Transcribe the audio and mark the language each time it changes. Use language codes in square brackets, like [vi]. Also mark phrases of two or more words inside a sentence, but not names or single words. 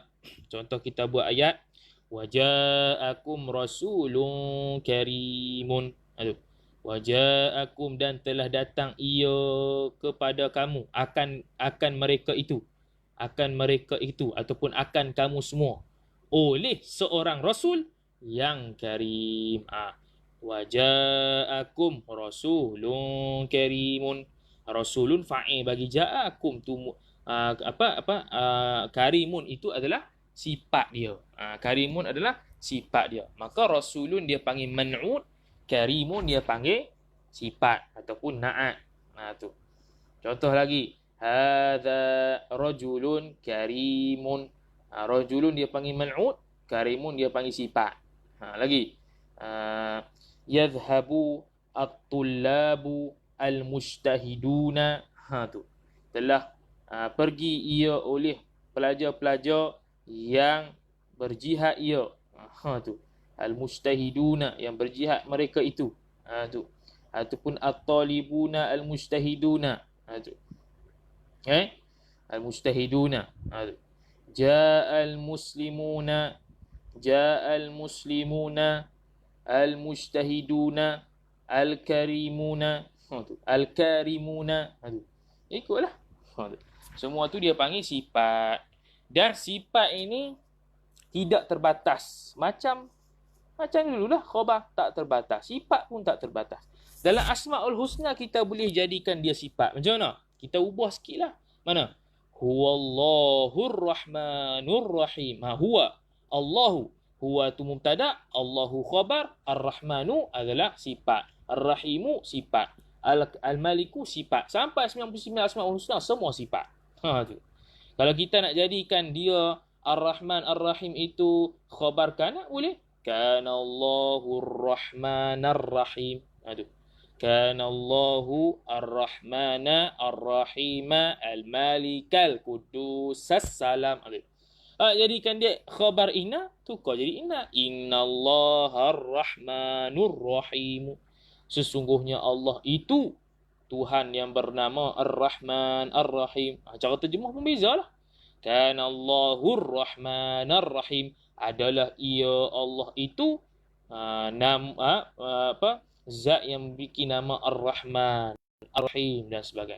[ms] Contoh kita buat ayat [ar] وجاءكم رسول كريم. [ms] Waja'akum, dan telah datang ia kepada kamu, akan mereka itu ataupun akan kamu semua oleh seorang rasul yang karim. [ar] وجاءكم رسول كريم. رسول فاعل [ms] bagi ja'akum tu karimun itu adalah sifat dia. Karimun adalah sifat dia. Maka rasulun dia panggil man'ut, karimun dia panggil sifat ataupun na'at. Tu. Contoh lagi, [ar] هذا رجل كريم. [ms] Rajulun dia panggil man'ut, karimun dia panggil sifat. [ar] Lagi, يذهب الطلاب المجتهدون. [ms] Tu. Telah pergi ia oleh pelajar-pelajar yang berjihad ia. Tu. Al-mujtahiduna, yang berjihad mereka itu. Tu. Ataupun [ar] الطالبون المجتهدون. [ms] Tu. Al-mujtahiduna. Tu. [ar] جاء المسلمون المجتهدون الكريمون. [ms] Tu. Al-karimuna. Tu. Ikutlah. Tu. Semua tu dia panggil sifat. Dan sifat ini tidak terbatas. Macam dululah khabar tak terbatas. Sifat pun tak terbatas. Dalam Asma'ul Husna kita boleh jadikan dia sifat. Macam mana? Kita ubah sikit lah. Mana? [ar] هو الله الرحمن الرحيم. [ms] Huwa. Allahu. Huwa tu mubtada. Allahu khabar. Ar-Rahmanu adalah sifat. Ar-Rahimu sifat. Al-Maliku sifat. Sampai 99 Asma'ul Husna semua sifat. Tu. Kalau kita nak jadikan dia Ar-Rahman Ar-Rahim itu khabar kana, boleh? [ar] كان الله الرحمن الرحيم. كان الله الرحمن الرحيم الملك القدوس السلام. [ms] Jadikan dia khabar inna, tukar jadi inna. [ar] إن الله الرحمن الرحيم. [ms] Sesungguhnya Allah itu Tuhan yang bernama Ar-Rahman Ar-Rahim. Cara terjemah pun bezalah. [ar] كان الله الرحمن الرحيم, [ms] adalah ia Allah itu zat yang memiliki nama Ar-Rahman Ar-Rahim dan sebagainya.